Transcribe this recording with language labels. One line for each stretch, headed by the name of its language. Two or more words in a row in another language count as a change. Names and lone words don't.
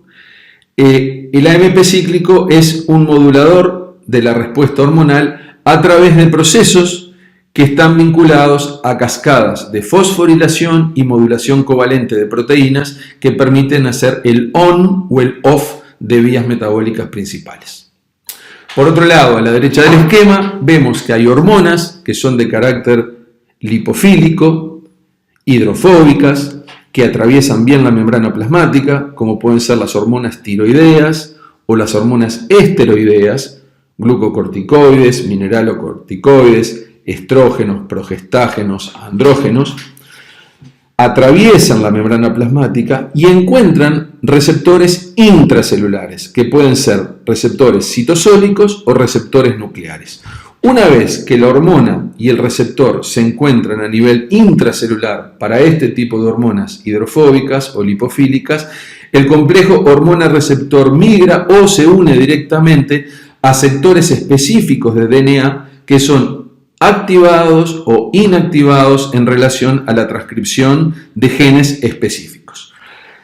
Spanish: El AMP cíclico es un modulador de la respuesta hormonal a través de procesos que están vinculados a cascadas de fosforilación y modulación covalente de proteínas que permiten hacer el on o el off de vías metabólicas principales. Por otro lado, a la derecha del esquema vemos que hay hormonas que son de carácter lipofílico, hidrofóbicas, que atraviesan bien la membrana plasmática, como pueden ser las hormonas tiroideas o las hormonas esteroideas, glucocorticoides, mineralocorticoides, estrógenos, progestágenos, andrógenos, atraviesan la membrana plasmática y encuentran receptores intracelulares, que pueden ser receptores citosólicos o receptores nucleares. Una vez que la hormona y el receptor se encuentran a nivel intracelular para este tipo de hormonas hidrofóbicas o lipofílicas, el complejo hormona-receptor migra o se une directamente a sectores específicos de DNA que son activados o inactivados en relación a la transcripción de genes específicos.